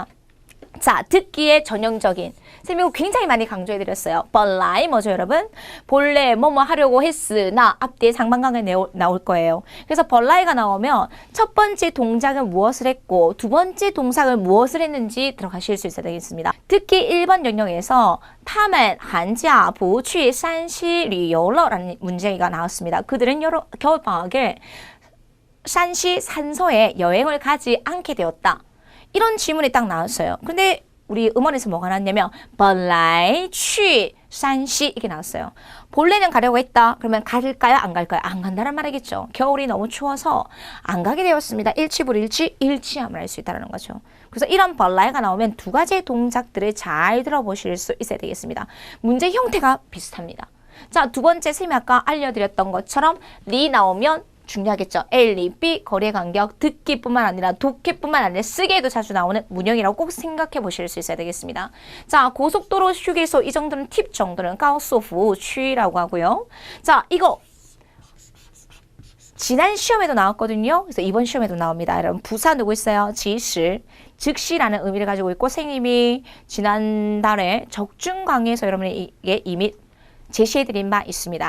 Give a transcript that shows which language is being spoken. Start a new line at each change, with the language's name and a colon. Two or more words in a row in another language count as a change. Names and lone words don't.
Korean: 자, 듣기의 전형적인 쌤이 이거 굉장히 많이 강조해 드렸어요. 本来 뭐죠 여러분? 본래 뭐뭐 하려고 했으나 앞뒤에 상반강에 나올 거예요. 그래서 本来 가 나오면 첫 번째 동작은 무엇을 했고 두 번째 동작은 무엇을 했는지 들어가실 수 있어야 되겠습니다. 특히 1번 영역에서
Chinese: 他们寒假不去山西旅游了
Korean: 라는 문제가 나왔습니다. 그들은 겨울방학에 산시 산소에 여행을 가지 않게 되었다. 이런 질문이 딱 나왔어요. 근데 우리 음원에서 뭐가 나왔냐면
Chinese: 本来去山西
Korean: 이게 나왔어요. 본래는 가려고 했다. 그러면 갈까요? 안 갈까요? 안 간다는 말이겠죠. 겨울이 너무 추워서 안 가게 되었습니다. 일치불일치, 일치함을 알 수 있다는 거죠. 그래서 이런 本来 가 나오면 두 가지의 동작들을 잘 들어보실 수 있어야 되겠습니다. 문제 형태가 비슷합니다. 자, 두 번째 쌤이 아까 알려드렸던 것처럼 리 나오면 중요하겠죠. A, B, 거리의 간격, 듣기뿐만 아니라 독해뿐만 아니라 쓰기에도 자주 나오는 문형이라고 꼭 생각해 보실 수 있어야 되겠습니다. 자, 고속도로 휴게소 이 정도는 팁 정도는
Chinese: 高速服务区
Korean: 라고 하고요. 자, 이거 지난 시험에도 나왔거든요. 그래서 이번 시험에도 나옵니다. 여러분 부사 누구 있어요? 即时, 즉시라는 의미를 가지고 있고 선생님이 지난달에 적중 강의에서 여러분에게 이미 제시해드린 바 있습니다.